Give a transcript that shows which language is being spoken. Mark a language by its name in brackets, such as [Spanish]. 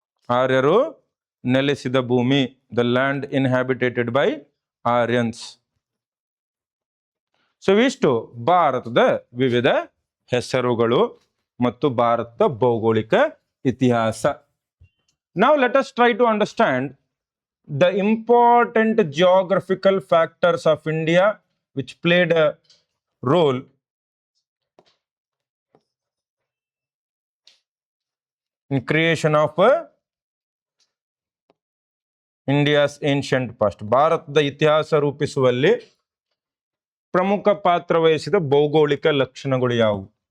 [Kannada] ಆರ್ಯರು ನೆಲೆಸಿದ ಭೂಮಿ, [English] The land inhabited by Aryans. [Kannada] So ಇಷ್ಟು ಭಾರತದ ವಿವಿಧ ಹೆಸರುಗಳು ಮತ್ತು ಭಾರತದ ಭೌಗೋಳಿಕ ಇತಿಹಾಸ. ನಾವು [English] Let us try to understand the important geographical factors of India which played a role in creation of India's ancient past. [Kannada] ಭಾರತದ ಇತಿಹಾಸ ರೂಪಿಸುವಲ್ಲಿ ಪ್ರಮುಖ ಪಾತ್ರ ವಹಿಸಿದ ಭೌಗೋಳಿಕ ಲಕ್ಷಣಗಳು ಯಾವುವು?